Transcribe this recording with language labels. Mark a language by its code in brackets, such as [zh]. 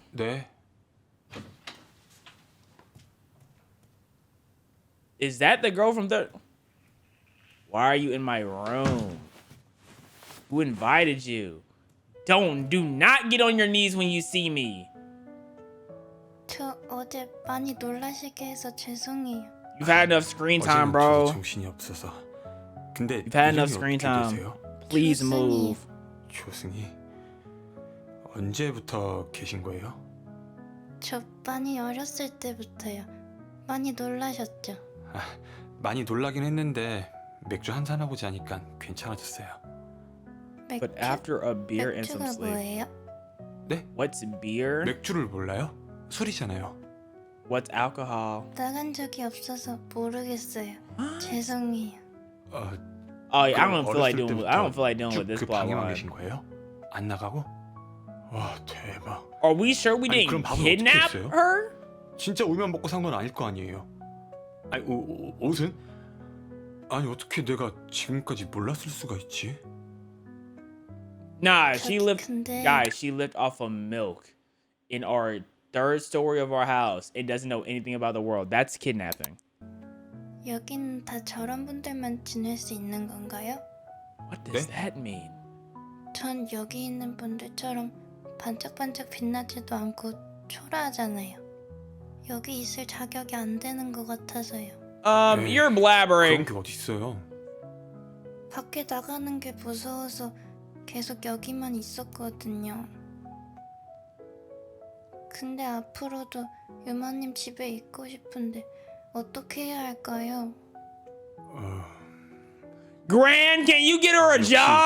[ko] 네. [en] Is that the girl from the... Why are you in my room? Who invited you? Do not get on your knees when you see me. [ko] 저 어제 많이 놀라시게 해서 죄송해요. [en] You've had enough screen time, bro. [ko] 정신이 없어서. 근데 [en] You've had enough screen time. Please move. [ko] 조승희. 언제부터 계신 거예요? 저 많이 어렸을 때부터요. 많이 놀라셨죠? 많이 놀라긴 했는데 맥주 한잔 하고 자니까 괜찮아졌어요. [en] But after a beer and some sleep. [ko] 뭐예요? 네? [en] What's beer? [ko] 맥주를 몰라요? 술이잖아요. [en] What's alcohol? [ko] 나간 적이 없어서 모르겠어요. 죄송해요. [en] I don't feel like dealing with this plot [ko] 방에만 [en] line. [ko] 계신 거예요? 안 나가고? 와 대박. [en] Are we sure we didn't kidnap her? [ko] 진짜 우유만 먹고 산 건 아닐 거 아니에요. 아니 옷은? 아니 어떻게 내가 지금까지 몰랐을 수가 있지? [en] Nah, she lived, guys, she lived off of milk in our 3rd story of our house and doesn't know anything about the world. That's kidnapping. [ko] 여기는 다 저런 분들만 지낼 수 있는 건가요? [en] What does that mean? [ko] 전 여기 있는 분들처럼 반짝반짝 빛나지도 않고 초라하잖아요. 여기 있을 자격이 안 되는 것 같아서요. [en] You're blabbering. [ko] 그런 게 어디 있어요? 밖에 나가는 게 무서워서 계속 여기만 있었거든요. 근데 앞으로도 유마님 집에 있고 싶은데 어떻게 해야 할까요? [en] Gran, can you get her a job?